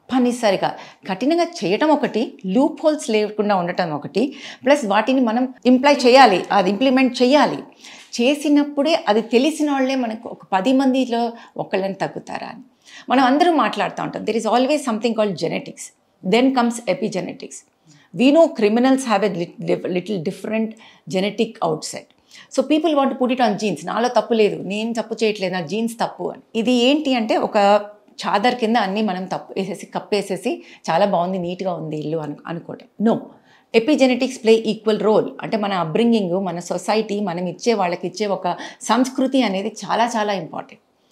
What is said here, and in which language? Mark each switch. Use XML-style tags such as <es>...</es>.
<te>పనిసరిగా కఠినంగా చేయటం ఒకటి, లూప్ హోల్స్ లేకుండా ఉండటం ఒకటి, ప్లస్ వాటిని మనం ఇంప్లై చేయాలి, అది ఇంప్లిమెంట్ చేయాలి. చేసినప్పుడే అది తెలిసిన వాళ్ళే మనకు ఒక 10 మందిలో ఒకళ్ళని తగ్గుతారా అని మనం అందరూ మాట్లాడుతూ ఉంటాం.</te> <en>There is always something called genetics. Then comes epigenetics. We know criminals have a little different genetic outset. So people want to put it on genes.</en> <te>నాలో తప్పు లేదు, నేను తప్పు చేయట్లేదు, నా జీన్స్ తప్పు అని. ఇది ఏంటి అంటే ఒక చాదర్ కింద అన్నీ మనం తప్పు వేసేసి కప్పేసేసి చాలా బాగుంది, నీట్గా ఉంది ఇల్లు అనుకోవటం.</te> <en>No, epigenetics play equal role.</en> <te>అంటే మన అప్బ్రింగింగ్, మన సొసైటీ, మనం ఇచ్చే వాళ్ళకి ఇచ్చే ఒక సంస్కృతి అనేది చాలా చాలా ఇంపార్టెంట్.</te>